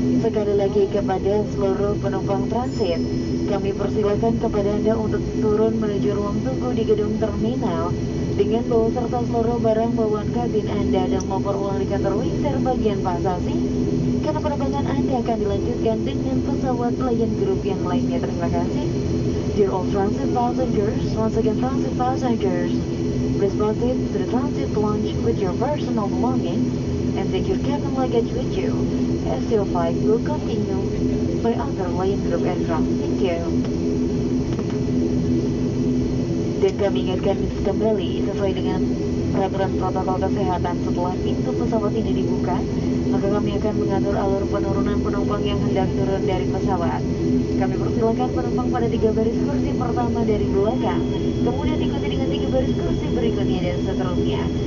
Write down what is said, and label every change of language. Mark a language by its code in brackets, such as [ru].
[id] Sekali lagi kepada seluruh penumpang transit, kami persilakan kepada Anda untuk turun menuju ruang tunggu di gedung terminal dengan bawa serta seluruh barang bawaan kabin Anda dan memperoleh di kantor Wings Air bagian pasasi, karena penerbangan Anda akan dilanjutkan dengan pesawat Lion Group yang lainnya. Terima kasih. [en] Dear all transit passengers, once again transit passengers, please proceed to the transit lounge with your personal belongings and take your cabin luggage with you as your flight will continue by other Lion Group aircraft. Thank you. [id] Dan kami ingatkan kembali sesuai dengan peraturan protokol kesehatan, setelah pintu pesawat ini dibuka, maka kami akan mengatur alur penurunan penumpang yang hendak turun dari pesawat. Kami persilakan penumpang pada 3 baris kursi pertama dari belakang, kemudian diikuti dengan 3 baris kursi berikutnya dan seterusnya.